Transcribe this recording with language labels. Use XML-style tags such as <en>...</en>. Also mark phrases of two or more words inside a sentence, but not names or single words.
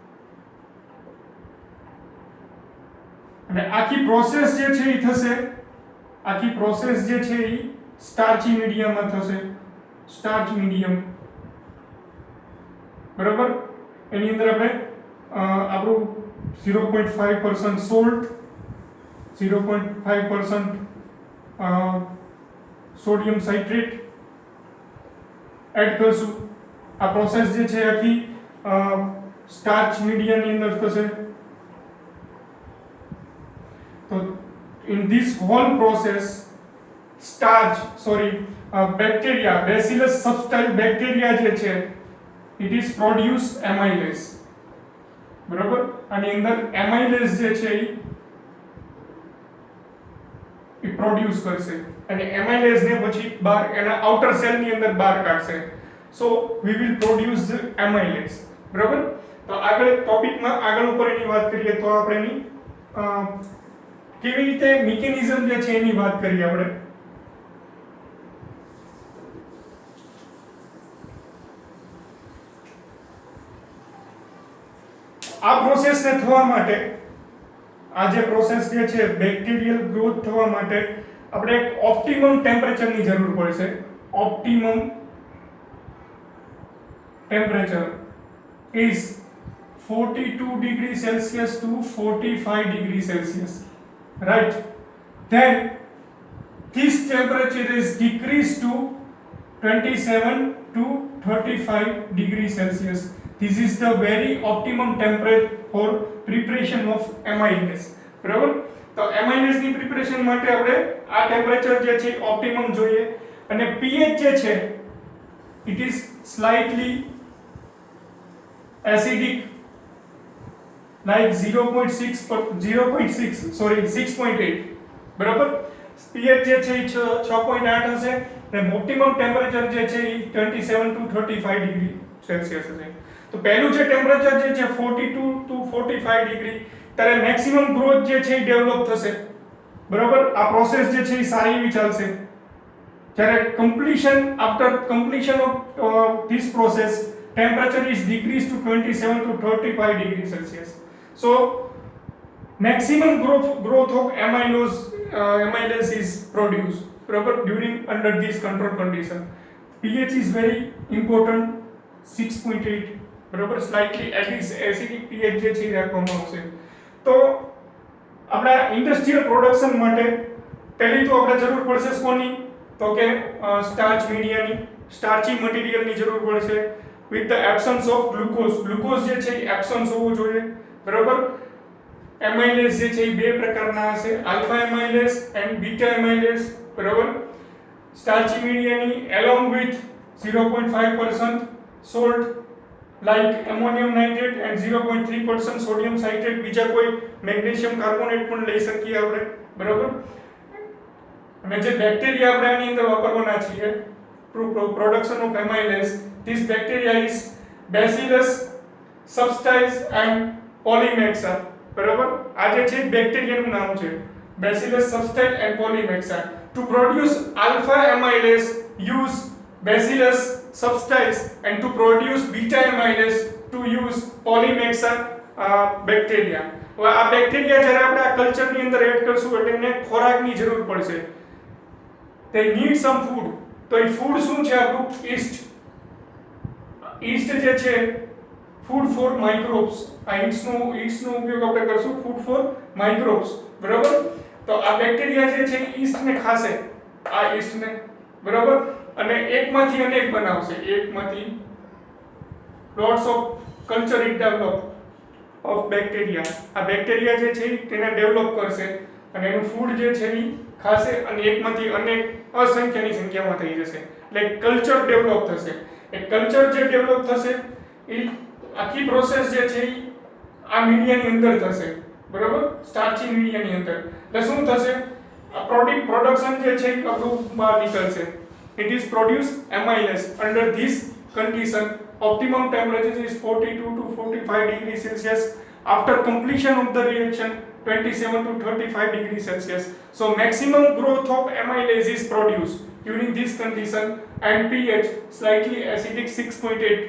<gu>અને આખી પ્રોસેસ જે છે એ થશે આખી પ્રોસેસ જે છે એ સ્ટાર્ચી મીડિયમમાં થશે</gu> <en>starch medium</en> <gu>બરાબર એની અંદર આપણે આપણું</gu> <en>0.5% salt 0.5% sodium citrate add</en> <gu>કરશું. આ પ્રોસેસ જે છે આખી સ્ટાર્ચ મીડિયાની અંદર થશે. તો</gu> <en>in this whole process bacteria Bacillus substile bacteria</en> <gu>જે છે</gu> <en>it is produce amylase</en> <gu>બરાબર આની અંદર amylase જે છે એ પ્રોડ્યુસ કરશે અને amylase ને પછી બહાર એના</gu> <en>outer cell</en> <gu>ની અંદર બહાર કાઢશે.</gu> <en>so we will produce the amylase બરાબર.</en> <gu>તો આગળ ટોપિકમાં આગળ ઉપર એની વાત કરીએ તો આપણે એની કેવી રીતે મિકેનિઝમ જે છે એની વાત કરીએ આપણે. આ પ્રોસેસ ને થવા માટે આ જે પ્રોસેસ જે છે</gu> <en>bacterial growth</en> <gu>થવા માટે આપણે એક ઓપ્ટિમમ ટેમ્પરેચરની જરૂર પડશે.</gu> <en>optimum temperature is 42 degrees Celsius to 45 degrees Celsius, right? Then this temperature is decreased to 27 to 35 degrees Celsius. This is the very optimum temperature for preparation of amylase.</en> <gu>બરાબર. તો amylase ની પ્રિપરેશન માટે આપણે આ ટેમ્પરેચર જે છે ઓપ્ટિમમ જોઈએ અને pH જે છે</gu> <en>it is slightly acidic like 6.8</en> <gu>બરાબર. pH જે છે 6.8 હશે અને</gu> <en>optimum temperature</en> <gu>જે છે</gu> <en>27 to 35 degree Celsius</en> <gu>હશે. તો પહેલું જે ટેમ્પરેચર જે છે</gu> <en>42 to 45 degree</en> <gu>ત્યારે</gu> <en>maximum growth</en> <gu>જે છે ડેવલપ થશે બરાબર. આ પ્રોસેસ જે છે એ સારી એવી ચાલશે.</gu> <en>જ્યારે after completion of this process temperature is decreased to 27 to 35 degrees Celsius. So maximum growth of amylase is produced proper during under this control condition. pH is very important 6.8 બરાબર. slightly acidic</en> <gu>pH જે છે રાખવામાં આવશે. તો આપણા</gu> <en>industrial production</en> <gu>માટે પહેલી તો આપણે જરૂર પડશે કોની તો કે સ્ટાર્ચ મીડિયાની સ્ટાર્ચી મટીરીયલની જરૂર પડશે</gu> <en>with the absence of glucose</en> <gu>જે છે એબ્સન્સ હોવું જોઈએ બરાબર. એમાઇલેઝ જે છે એ બે પ્રકારના હશે</gu> <en>alpha amylase and beta amylase</en> <gu>બરાબર.</gu> <en>સ્ટાર્ચી મીડિયાની along with 0.5% salt like ammonium nitrate and 0.3% sodium citrate</en> <gu>બીજા કોઈ</gu> <en>magnesium carbonate</en> <gu>પણ લઈ શકીએ આપણે બરાબર. અને જે બેક્ટેરિયા આપણે આની અંદર વાપરવાના છીએ</gu> <en>production of amylase, this bacteria is Bacillus subtilis and Polymexa</en> <gu>બરાબર. આ જે છે બેક્ટેરિયાનું નામ છે Bacillus subtilis and Polymexa.</gu> <en>To produce alpha amylase use Bacillus subtilis and to produce beta amylase to use Polymexa bacteria.</en> <gu>હવે આ બેક્ટેરિયા જ્યારે આપણે આ કલ્ચરની અંદર એડ કરશું એટલે એને ખોરાકની જરૂર પડશે.</gu> <en>they need some food.</en> <gu>તો એ ફૂડ શું છે આપણું? યીસ્ટ.</gu> <en>યીસ્ટ</en> <gu>જે છે</gu> <en>food for microbes.</en> <gu>આ યીસ્ટનો ઉપયોગ આપણે કરશું</gu> <en>food for microbes.</en> <gu>બરાબર? તો આ બેક્ટેરિયા જે છે યીસ્ટને ખાશે, આ યીસ્ટને, બરાબર, અને એકમાંથી અનેક બનાવશે.</gu> <en>એકમાંથી lots of culture it develop of bacteria.</en> <gu>આ બેક્ટેરિયા જે છે તેને ડેવલપ કરશે અને એનું ફૂડ જે છે એ ખાશે અને એકમાંથી અનેક અસંખ્યની સંખ્યામાં થઈ જશે. એટલે</gu> <en>culture develop</en> <gu>થશે. એ કલ્ચર જે ડેવલપ થશે એ આખી પ્રોસેસ જે છે એ આ મીડિયાની અંદર થશે. બરાબર? સ્ટાર્ચી મીડિયાની અંદર. એટલે શું થશે? આ પ્રોડક્શન જે છે એ આપણું બહાર નીકળશે.</gu> <en>It is produced amylase under this condition. Optimum temperature is 42 to 45 degrees Celsius. After completion of the reaction, 27 to 35 degrees Celsius. So maximum growth of amylase is produced during this condition and pH slightly acidic 6.8.</en>